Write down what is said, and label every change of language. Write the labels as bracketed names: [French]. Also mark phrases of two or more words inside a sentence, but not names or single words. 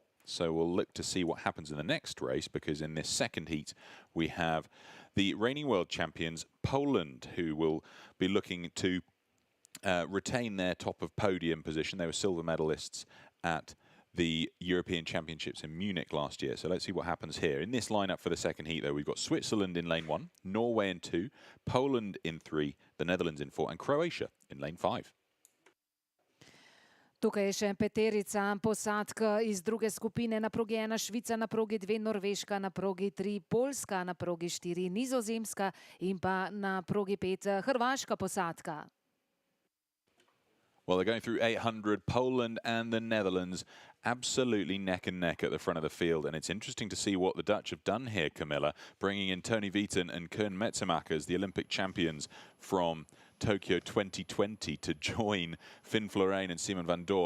[English] So we'll look to see what happens in the next race, because in this second heat we have the reigning world champions Poland, who will be looking to retain their top of podium position. They were silver medalists at the European Championships in Munich last year. So let's see what happens here. In this lineup for the second heat, though, we've got Switzerland in lane 1, Norway in 2, Poland in 3, the Netherlands in 4, and Croatia in lane 5. [Slovenian] Tukaj je še peterica posadk iz druge skupine. Na progi 1 Švica, na progi 2 Norveška, na progi 3 Poljska, na progi 4 Nizozemska in pa na progi 5 hrvaška posadka. [English] Well, they're going through 800. Poland and the Netherlands absolutely neck and neck at the front of the field. And it's interesting to see what the Dutch have done here, Camilla, bringing in Tony Wheaton and Koen Metzemakers, the Olympic champions from Tokyo 2020, to join Finn Florijn and Simon van Dorp.